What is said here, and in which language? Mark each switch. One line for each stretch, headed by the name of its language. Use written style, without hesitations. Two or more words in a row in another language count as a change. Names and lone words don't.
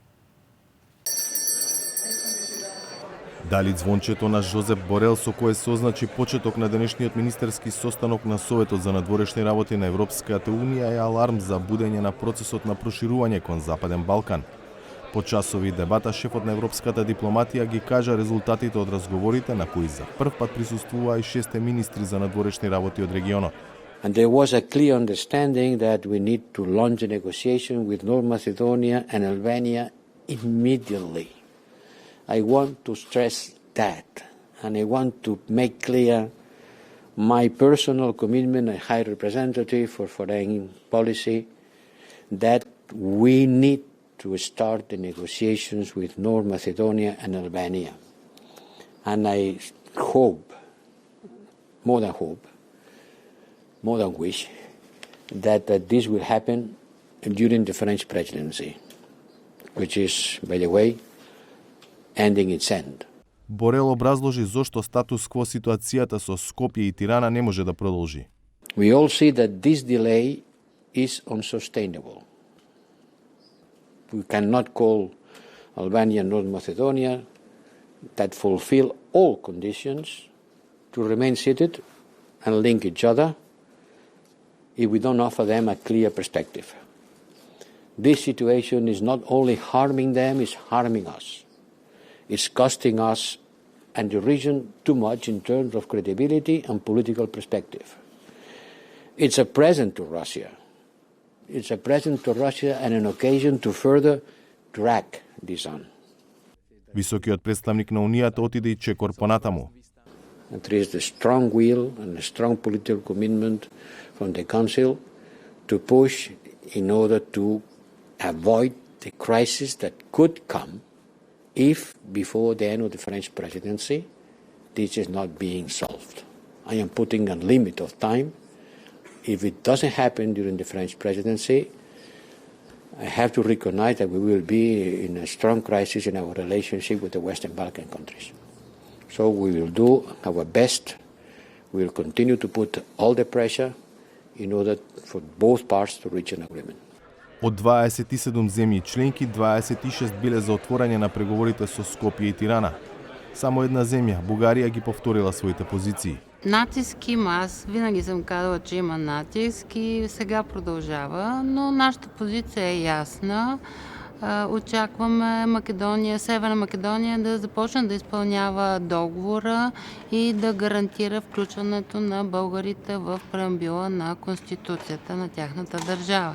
Macedonian: Дали звончето на Жозеп Борел со кое се означи почеток на денешниот министерски состанок на Советот за надворешни работи на Европската Унија е аларм за будење на процесот на проширување кон Западен Балкан. По часови дебата, шефот на европската дипломатија ги кажа резултатите од разговорите на кои за прв пат присуствуваа и 6 министри за надворешни работи од регионот.
English: And there was a clear understanding that we need to launch a negotiation with North Macedonia and Albania immediately. I want to stress that, and I want to make clear my personal commitment as High Representative for Foreign Policy that we need to start the negotiations with North Macedonia and Albania. And I hope, more than wish, that this will happen during the French presidency, which is, by the way, ending its end.
Macedonian: Борел образложи зошто статус кво ситуацијата со Скопје и Тирана не може да продолжи.
English: We all see that this delay is unsustainable. We cannot call Albania and North Macedonia that fulfill all conditions to remain seated and link each other if we don't offer them a clear perspective. This situation is not only harming them, it's harming us. It's costing us and the region too much in terms of credibility and political perspective. It's a present to Russia. It's a present to Russia and an occasion to further drag this on.
Macedonian: Високиот представник на Унијата отиде и чекор понатаму.
English: There is the strong will and a strong political commitment from the Council to push in order to avoid the crisis that could come if, before the end of the French presidency, this is not being solved. I am putting a limit of time. If it doesn't happen during the French presidency, I have to recognize that we will be in a strong crisis in our relationship with the Western Balkan countries. So we will do our best. We will continue to put all the pressure in order for both parts to reach an agreement.
Macedonian: Од 27 земји членки, 26 биле за отворање на преговорите со Скопје и Тирана. Само една земја, Бугарија, ги повторила своите позиции.
Bulgarian: Натиск има, аз винаги съм казала, че има натиск и сега продължава, но нашата позиция е ясна. Очакваме Северна Македония да започне да изпълнява договора и да гарантира включването на българите в преамбюла на Конституцията на тяхната държава.